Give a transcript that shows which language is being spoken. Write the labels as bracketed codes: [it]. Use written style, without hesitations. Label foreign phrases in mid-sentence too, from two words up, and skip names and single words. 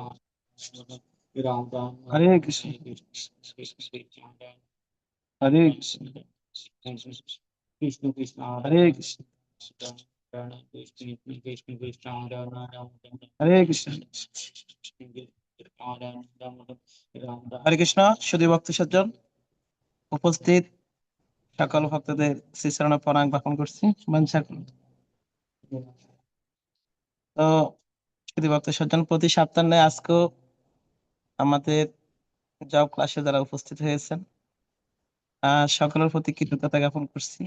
[sa] हरे कृष्ण हरे कृष्ण हरे कृष्ण हरे कृष्ण, হরে কৃষ্ণ। [bn] সুধী ভক্ত সজ্জন উপস্থিত সকল ভক্তদের শ্রীচরণে প্রণাম জ্ঞাপন করছি। বাঞ্ছা করুন। তো সুধী ভক্ত সজ্জন, প্রতি সপ্তাহে আজকেও আমাদের জব ক্লাসে যারা উপস্থিত হয়েছেন সকলের প্রতি কৃতজ্ঞতা জ্ঞাপন করছি।